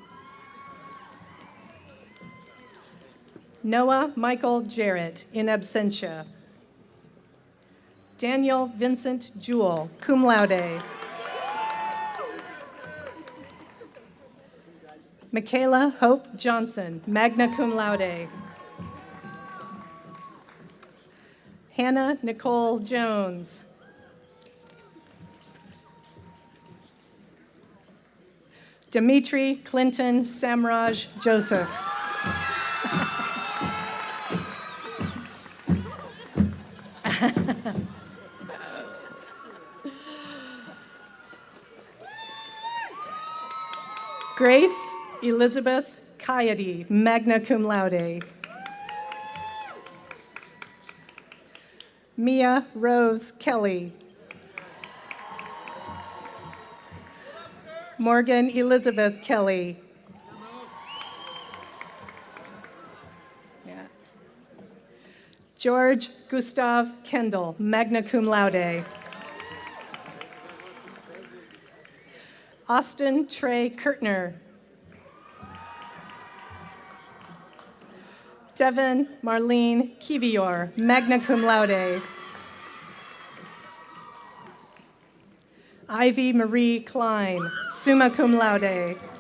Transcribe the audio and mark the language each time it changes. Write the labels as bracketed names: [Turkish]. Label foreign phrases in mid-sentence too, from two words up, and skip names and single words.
[English] Noah Michael Jarrett, [Latin] in absentia. [English] Daniel Vincent Jewell, [Latin] cum laude. [English] Michaela Hope Johnson, [Latin] magna cum laude. [English] Hannah Nicole Jones. Dimitri Clinton Samraj Joseph. Grace Elizabeth Coyote, [Latin] magna cum laude. [English] Mia Rose Kelly. Morgan Elizabeth Kelly. Yeah. George Gustav Kendall, [Latin] magna cum laude. [English] Austin Trey Kurtner. Devin Marlene Kivior, [Latin] magna cum laude. [English] Ivy Marie Klein, [Latin] summa cum laude.